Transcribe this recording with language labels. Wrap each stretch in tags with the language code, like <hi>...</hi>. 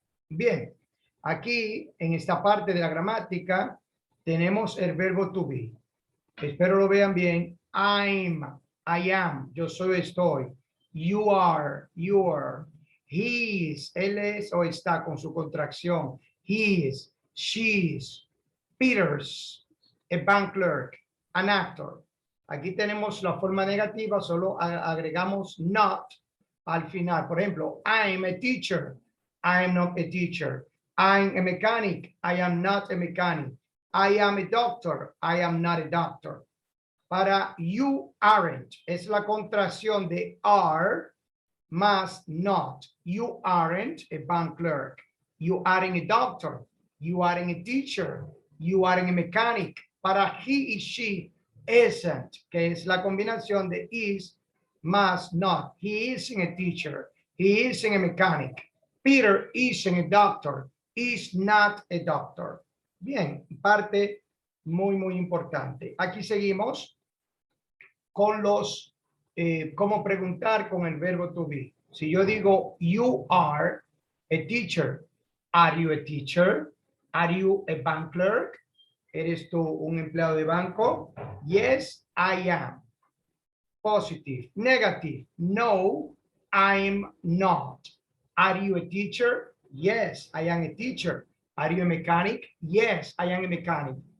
<es>Bien, aquí en esta parte de la gramática tenemos el verbo to be. Espero lo vean bien.</es> <en>I'm, I am,</en> <es>yo soy, estoy.</es> <en>You are, he is,</en> <es>él es o está con su contracción.</es> <en>He is, she is, Peter's, a bank clerk, an actor.</en> <es>Aquí tenemos la forma negativa, solo agregamos not al final. Por ejemplo,</es> <en>I'm a teacher, I am not a teacher. I'm a mechanic, I am not a mechanic. I am a doctor, I am not a doctor.</en> <es>Para you aren't, es la contracción de are más not.</es> <en>You aren't a bank clerk. You aren't a doctor. You aren't a teacher. You aren't a mechanic.</en> <es>Para he y she isn't, que es la combinación de is más not.</es> <en>He isn't a teacher. He isn't a mechanic. Peter isn't a doctor. Is not a doctor.</en> <es>Bien, parte muy, muy importante. Aquí seguimos con los, cómo preguntar con el verbo to be. Si yo digo,</es> <en>you are a teacher, are you a teacher? Are you a bank clerk?</en> <es>¿Eres tú un empleado de banco?</es> <en>Yes, I am. Positive. Negative. No, I'm not. Are you a teacher? Yes, I am a teacher. Are you a mechanic? Yes, I am a mechanic.</en>